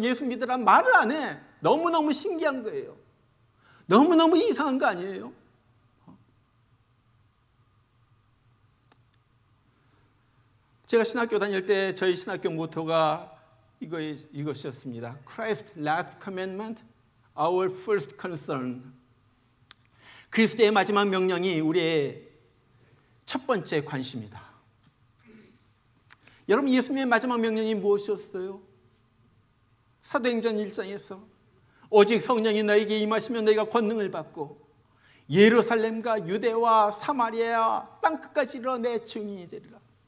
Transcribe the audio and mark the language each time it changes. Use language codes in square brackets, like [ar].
[ko] 예수 믿으라는 말을 안 해. 너무너무 신기한 거예요. 너무너무 이상한 거 아니에요? 제가 신학교 다닐 때 저희 신학교 모토가 이것이었습니다. [en] Christ's last commandment, our first concern. [ko] 그리스도의 마지막 명령이 우리의 첫 번째 관심이다. 여러분, 예수님의 마지막 명령이 무엇이었어요? 사도행전 1장에서 오직 성령이 너에게 임하시면 너희가 권능을 받고 예루살렘과 유대와 사마리아 땅끝까지 이르러 내 증인이 되리라.